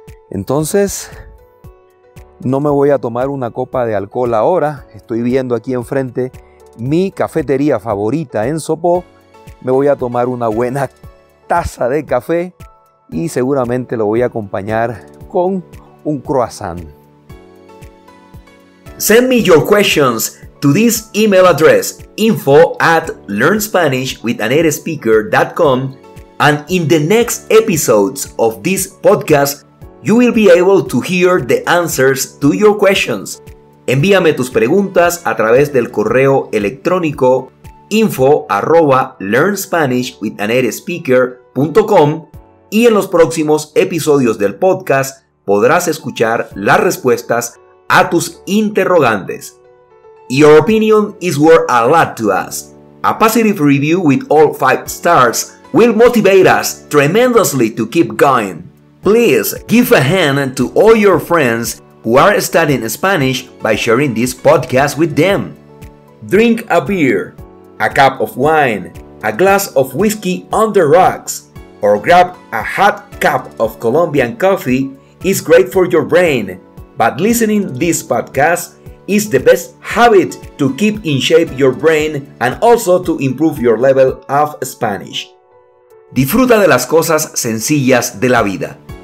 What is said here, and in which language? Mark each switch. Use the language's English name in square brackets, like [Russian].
[Spanish] Entonces, no me voy a tomar una copa de alcohol ahora. Estoy viendo aquí enfrente mi cafetería favorita en Sopó. Me voy a tomar una buena taza de café y seguramente lo voy a acompañar con un croissant. [English] Send me your questions to this email address, info@learnspanishwithanatespeaker.com, and in the next episodes of this podcast, you will be able to hear the answers to your questions. [Spanish] Envíame tus preguntas a través del correo electrónico info@learnspanishwithanatespeaker.com y en los próximos episodios del podcast podrás escuchar las respuestas a tus interrogantes. [English] Your opinion is worth a lot to us. A positive review with all 5 stars will motivate us tremendously to keep going. Please give a hand to all your friends who are studying Spanish by sharing this podcast with them. Drink a beer, a cup of wine, a glass of whiskey on the rocks, or grab a hot cup of Colombian coffee is great for your brain, but listening this podcast is the best habit to keep in shape your brain and also to improve your level of Spanish. [Spanish] Disfruta de las cosas sencillas de la vida.